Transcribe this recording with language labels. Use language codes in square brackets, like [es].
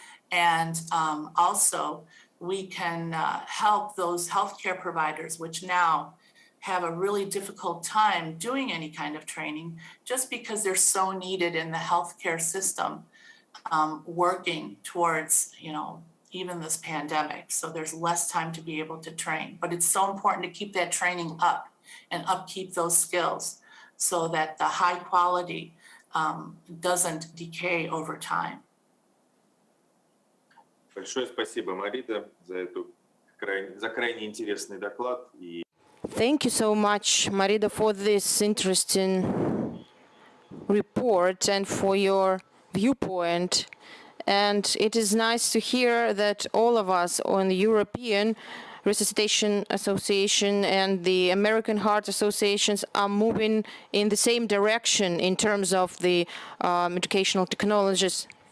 [en] And also, we can help those healthcare providers, which now have a really difficult time doing any kind of training, just because they're so needed in the healthcare system, working towards, even this pandemic. So there's less time to be able to train, but it's so important to keep that training up and upkeep those skills so that the high quality doesn't decay over time. [ru] Большое спасибо, Марида, за крайне интересный доклад. [en] Thank you so much, Marida, for this interesting report and for your viewpoint. And it is nice to hear that all of us on the European Resuscitation Association and the American Heart Associations are moving in the same direction in terms of the educational technologies.